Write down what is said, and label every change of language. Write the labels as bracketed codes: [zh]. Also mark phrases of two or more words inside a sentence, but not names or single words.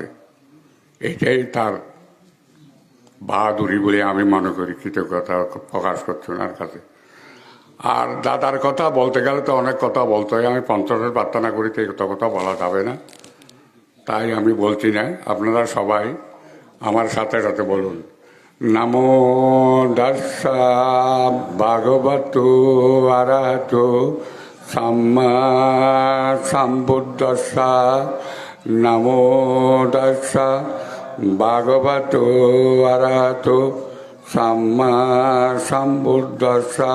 [bn] এটাই তার বাহাদুরি বলে আমি মনে করি। কৃতজ্ঞতা প্রকাশ করছি ওনার কাছে। আর দাদার কথা বলতে গেলে তো অনেক কথা বলতে হয়। আমি 50-এর প্রার্থনা করি, তো এত কথা বলা যাবে না, তাই আমি বলছি না। আপনারা সবাই আমার সাথে সাথে বলুন, [pi] নমো দাসা ভাগবতো আরাহতো সাম্মা সম্বুদ্ধস্সা। নমো দাসা ভাগবতো আরাহতো সাম্মা সম্বুদ্ধস্সা।